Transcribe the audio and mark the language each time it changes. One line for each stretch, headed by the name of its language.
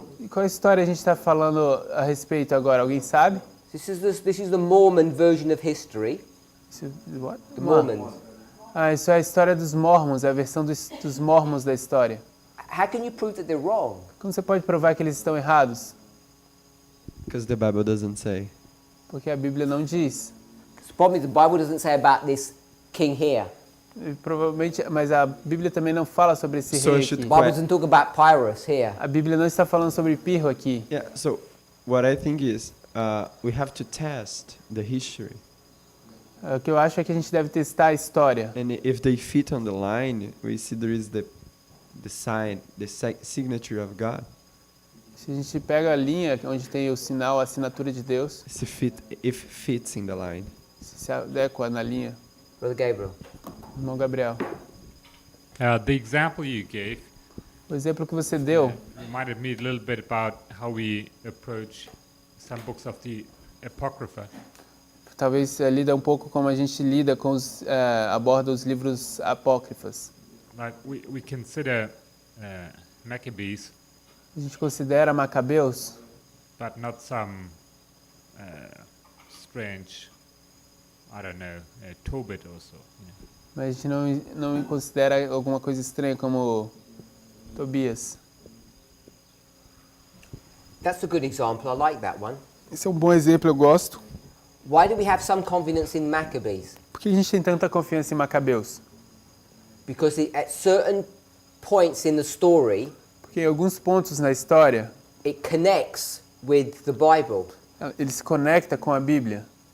Portuguese: Qual história a gente está falando a respeito agora? Alguém sabe?
English: This is the Mormon version of history. What? The Mormons.
Portuguese: Ah, isso é a história dos Mormons, é a versão dos Mormons da história.
English: How can you prove that they're wrong?
Portuguese: Como você pode provar que eles estão errados?
English: Because the Bible doesn't say.
Portuguese: Porque a Bíblia não diz.
English: The problem is the Bible doesn't say about this king here.
Portuguese: E provavelmente, mas a Bíblia também não fala sobre esse
English: So
Portuguese: rei
English: should
Portuguese: aqui.
English: The Bible doesn't talk about Pyrrhus here.
Portuguese: A Bíblia não está falando sobre Pirro aqui.
English: Yeah, so what I think is we have to test the history.
Portuguese: O que eu acho é que a gente deve testar a história.
English: And if they fit on the line, we see there is the sign, the signature of God.
Portuguese: Se a gente pega a linha onde tem o sinal, a assinatura de Deus,
English: If fits in the line.
Portuguese: se adequa na linha.
English: Brother Gabriel.
Portuguese: Irmão Gabriel,
English: The example you gave
Portuguese: o exemplo que você deu
English: reminded me a little bit about how we approach some books of the Apocrypha.
Portuguese: talvez lida um pouco como a gente lida com aborda os livros apócrifos.
English: Like we consider Maccabees,
Portuguese: A gente considera Macabeus,
English: but not some strange, I don't know, Tobit or so. You know.
Portuguese: mas a gente não considera alguma coisa estranha como Tobias.
English: That's a good example. I like that one.
Portuguese: Esse é um bom exemplo, eu gosto.
English: Why do we have some confidence in Maccabees?
Portuguese: Por que a gente tem tanta confiança em Macabeus?
English: Because at certain points in the story,
Portuguese: Porque em alguns pontos na história,
English: it connects with the Bible.
Portuguese: ele se conecta com a Bíblia.